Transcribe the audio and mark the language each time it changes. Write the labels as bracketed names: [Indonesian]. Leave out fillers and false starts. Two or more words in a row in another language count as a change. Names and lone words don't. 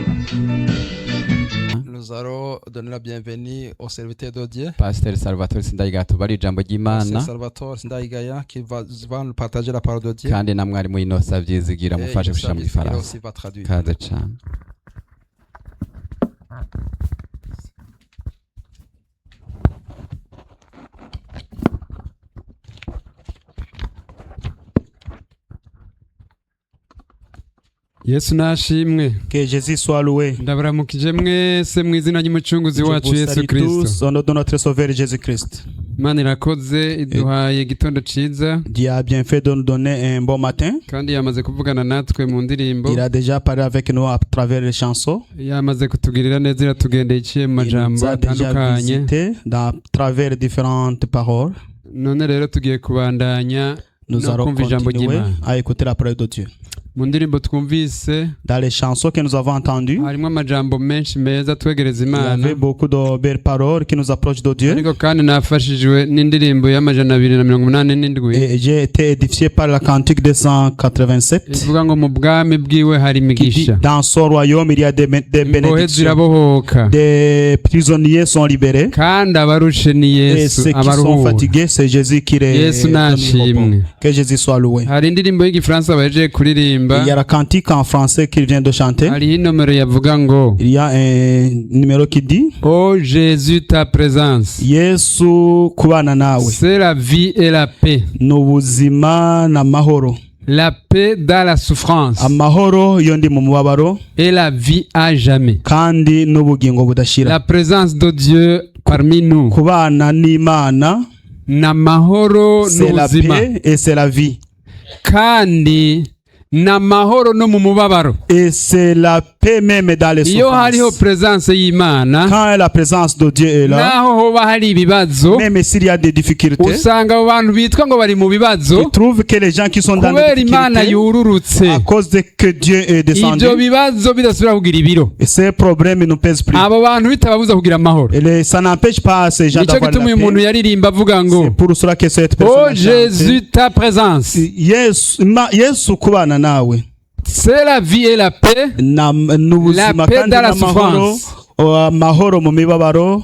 [French] Nous allons donner la bienvenue au serviteur de Dieu, [Rundi] Pasteur Salvatore Sindayigaya tubari ijambo ry'Imana Salvatore Sindayigaya, [French] qui va nous partager la parole de Dieu. [Rundi] kandi na mwarimu Innocent Vyizigira [French] Et [Rundi] mufashe gushira mu [French] il [Rundi] gifaransa. [French] aussi va traduire. [Rundi] Kaze cyane. Yesu nashimwe. [French] Que Jésus soit loué. [Rundi] Ndabaramukije mwese mu izina ry'umucunguzi [French] Je [Rundi] wacu [French] vous [Rundi] Yesu [French] salue [Rundi] Kristo. [French] tous au nom de notre Sauveur Jésus-Christ. [Rundi] Imana irakoze iduhaye igitondo ciza [French] Dieu a bien fait de nous donner un bon matin. [Rundi] kandi yamaze kuvugana natwe mu ndirimbo. [French] Il a déjà parlé avec nous à travers les chansons. [Rundi] Yamaze kutugirira neza iratugendeye iciye mu [French] Il nous [Rundi] majambo [French] a déjà [Rundi] atandukanye. [French] visité à travers différentes paroles. [Rundi] None rero tugiye kubandanya [French] Nous [Rundi] no [French] allons [Rundi] kumva ijambo [French] continuer [Rundi] ry'Imana. [French] à écouter la parole de Dieu. [Rundi] Mu ndirimbo twumvise [French] Dans les chansons que nous avons entendues, [Rundi] harimo amajambo menshi meza twegereza [French] il y [Rundi] Imana, [French] avait beaucoup de belles paroles qui nous approchent de Dieu. [Rundi] ariko kandi nafashijwe n'indirimbo y'amajana 287 [French] Et j'ai été édifié par la cantique 287 [Rundi] ivuga ngo mu bwami bwiwe hari [French] qui dit [Rundi] imigisha, [French] dans son royaume il y a des [Rundi] imbohe [French] bénédictions. [Rundi] zirabohoka, [French] Des prisonniers sont libérés. [Rundi] kandi abarushe ni [French] Et [Rundi] Yesu [French] ceux qui sont [Rundi] abaruhura. [French] fatigués, c'est Jésus qui les [Rundi] Yesu [French] donne le [Rundi] nashimwe. [French] repos. Que Jésus soit loué. [Rundi] Hari indirimbo y'igifaransa bahejeje kuririmba, [French] Il y a la cantique en français qu'il vient de chanter. [Rundi] hariho inomero yavuga ngo [French] Il y a un numéro qui dit oh Jésus ta présence [Rundi] Yesu kubana nawe [French] c'est la vie et la paix, [Rundi] n'ubuzima n'amahoro. [French] la paix dans la souffrance [Rundi] Amahoro iyo ndi mu mubabaro [French] et la vie à jamais, [Rundi] kandi n'ubugingo [French] la [Rundi] budashira. [French] présence de Dieu parmi nous, [Rundi] Kubana n'Imana n'amahoro [French] c'est la [Rundi] n'ubuzima, [French] paix et c'est la vie. [Rundi] kandi n'amahoro no mu mubabaro. [French] Et c'est la paix même dans les [Rundi] Iyo hariho [French] souffrances. [Rundi] presence y'Imana, [French] Quand la présence de Dieu est là, [Rundi] naho hoba hari ibibazo, [French] même s'il y a des difficultés, [Rundi] usanga abo bantu bitwa ngo bari mu bibazo [French] tu trouves que les gens qui sont dans [Rundi] kubera [French] les [Rundi] Imana [French] difficultés, [Rundi] yururutse, [French] à cause de que Dieu est descendu, [Rundi] ibyo bibazo bidasubira kugira ibiro, [French] et ces problèmes ne pèsent plus. [Rundi] abo bantu bitababuza kugira amahoro. [French] Ça n'empêche pas ces gens [Rundi] Nicyo [French] d'avoir [Rundi] gituma [French] la [Rundi] uyu muntu [French] paix. [Rundi] yaririmba avuga ngo [French] C'est pour cela que cette oh personne a chanté, Jésus ta présence [Rundi] Yesu kubana nawe [French] c'est la vie et la paix, [Rundi] n'ubuzima [French] La paix [Rundi] kandi [French] dans la [Rundi] n'amahoro, [French] souffrance. [Rundi] amahoro mu mibabaro